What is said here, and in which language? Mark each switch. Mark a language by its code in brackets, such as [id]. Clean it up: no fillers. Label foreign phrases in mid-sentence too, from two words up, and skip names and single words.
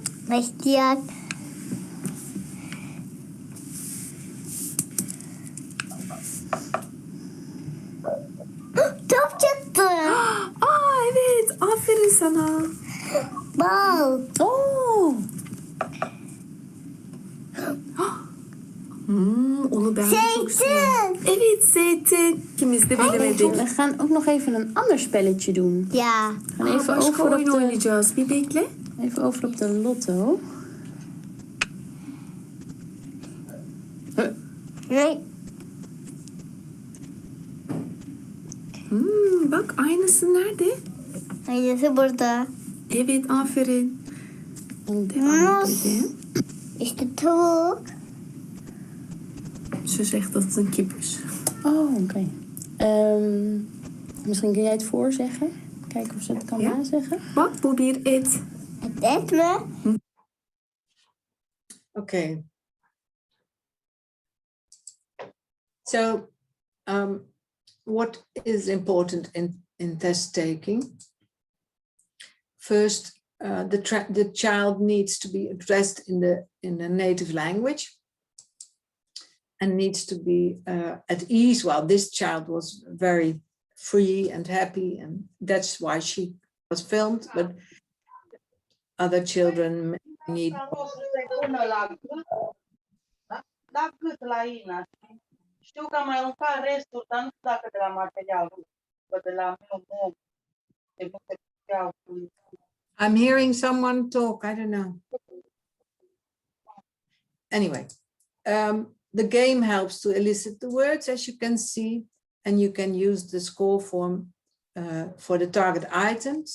[tr] Başlayalım. Top çıktı. Aa evet. Aferin sana. Bal. Oo. Onu ben çok seviyorum. Zeytin. Evet, zeytin. İkimiz de bilemedik. [nl] We gaan ook nog even een ander spelletje doen. Ja. We gaan even [tr] Başka [nl] over op [tr] oyun [nl] de, [tr] oynayacağız. Bir bekle. [nl] even over op de lotto. [tr] Ne? Bak aynısı nerede? Aynısı burada. Evet, aferin. Devam Nasıl? edelim. İşte tavuk. [nl] Ze zegt dat het een kip is. Oh, oké. Misschien kun jij het voorzeggen. Kijken of ze het kan Ja. nazeggen. [tr] Bak bu bir et. Het et mi? [en] Okay. So, what is important in test taking? First, the child needs to be addressed in the native language and needs to be at ease. Well, this child was very free and happy, and that's why she was filmed, but other children need. [ro] Știu că am mai aruncat restul, dar nu știu dacă de la materialul, de la [en] I'm hearing someone talk, I don't know. Anyway, the game helps to elicit the words, as you can see, and you can use the score form for the target items.